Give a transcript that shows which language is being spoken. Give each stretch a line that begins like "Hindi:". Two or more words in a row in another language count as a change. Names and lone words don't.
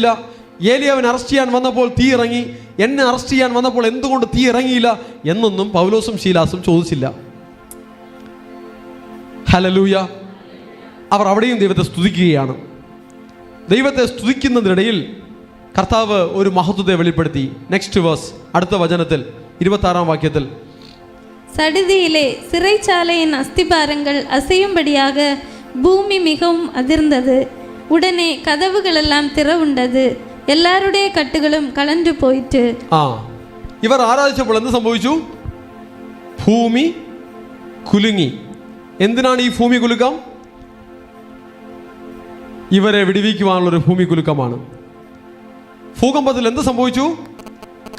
Malayalam: ഏലിയാവിനെ അറസ്റ്റ് ചെയ്യാൻ വന്നപ്പോൾ തീ ഇറങ്ങി, എന്നെ അറസ്റ്റ് ചെയ്യാൻ വന്നപ്പോൾ എന്തുകൊണ്ട് തീ ഇറങ്ങിയില്ല എന്നൊന്നും പൗലോസും ശീലാസും ചോദിച്ചില്ല. ഹല്ലേലൂയ. അവർ അവിടെയും ദൈവത്തെ സ്തുതിക്കുകയാണ്. ദൈവത്തെ സ്തുതിക്കുന്നതിനിടയിൽ കർത്താവ് ഒരു മഹത്വത്തെ വെളിപ്പെടുത്തി.
English: next verse,
Malayalam: അടുത്ത വചനത്തിൽ 26-ാം വാക്യത്തിൽ,
Tamil: சடிதியிலே சிறைச்சாலையின் அஸ்திபாரங்கள் அசையும்படியாக பூமி மிகவும் அதிர்ந்தது. உடனே கதவுகள் எல்லாம் திறவுண்டது, எல்லாருடைய கட்டுகளும் கலண்டு போயிட்டு.
Malayalam: ഇവർ ആരാധിച്ചപ്പോൾ എന്ത് സംഭവിച്ചു? ഭൂമി കുലുങ്ങി. എന്തിനാണ് ഈ ഭൂമി കുലുക്കം? ഇവരെ വിടുവിക്കുവാനുള്ളൊരു ഭൂമി കുലുക്കമാണ്. ഭൂകമ്പത്തിൽ എന്ത് സംഭവിച്ചു?